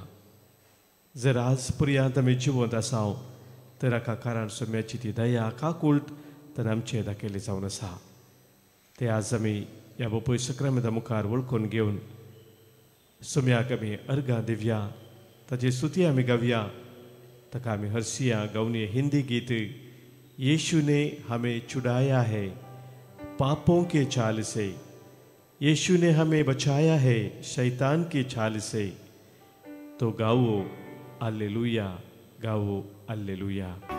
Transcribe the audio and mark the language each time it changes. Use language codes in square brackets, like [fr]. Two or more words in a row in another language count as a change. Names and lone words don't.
[kok] जर आज पर्यंत आमी जिवंत आसात तर हाका कारण सोम्याची ती दया, काकूळट ताणें आमचे दाखयली जावन आसा. ते आज आमी ह्या बापूय सक्रामेंता मुखार वळखून घेवन सोम्याक आमी अर्गां दिवया, ताची स्तुती आमी गावया. ताका आमी हरसिया गावन हिंदी गीत [hi] यीशु ने हमें छुड़ाया है पापों के चाल से, यीशु ने हमें बचाया है शैतान की चाल से, तो गाओ हालेलुया, गाओ हालेलुया.